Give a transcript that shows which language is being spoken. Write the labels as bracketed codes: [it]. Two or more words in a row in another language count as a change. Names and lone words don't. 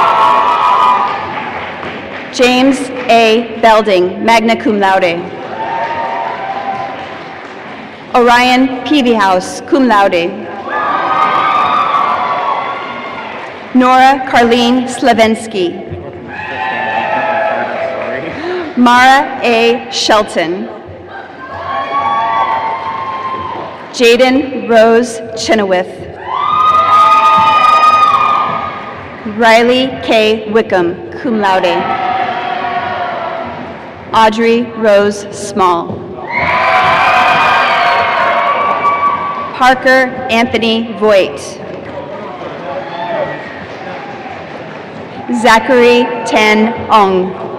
[en] James A. Belding, [la] magna cum laude. [en] Orion Peavyhouse, [la] cum laude. [en] Nora Carlene Slavensky. Mara A. Shelton. Jaden Rose Chenoweth. Riley K. Wickham, [la] cum laude. [en] Audrey Rose Small. Parker Anthony Voigt. Zachary Ten Ong.